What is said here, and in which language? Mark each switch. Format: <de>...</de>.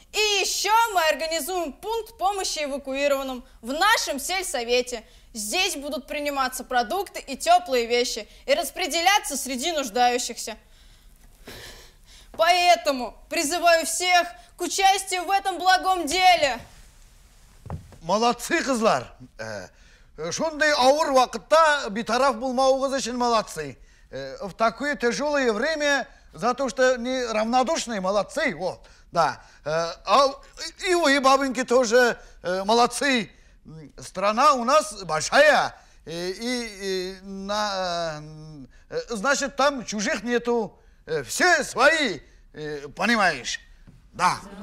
<ru>И еще мы организуем пункт помощи эвакуированным в нашем сельсовете. Здесь будут приниматься продукты и теплые вещи и распределяться среди нуждающихся. Поэтому призываю всех к участию в этом благом деле. Молодцы, кызлар.</ru> <tt>Шундай ауыр вакытта битараф булмаугыз өчен молодцы.</tt> <ru>В такое тяжелое время за то, что не равнодушные, молодцы. Вот, да. И вы, бабоньки, тоже молодцы. Страна у нас большая. Значит, там чужих нету. Все свои, понимаешь? Да.</ru>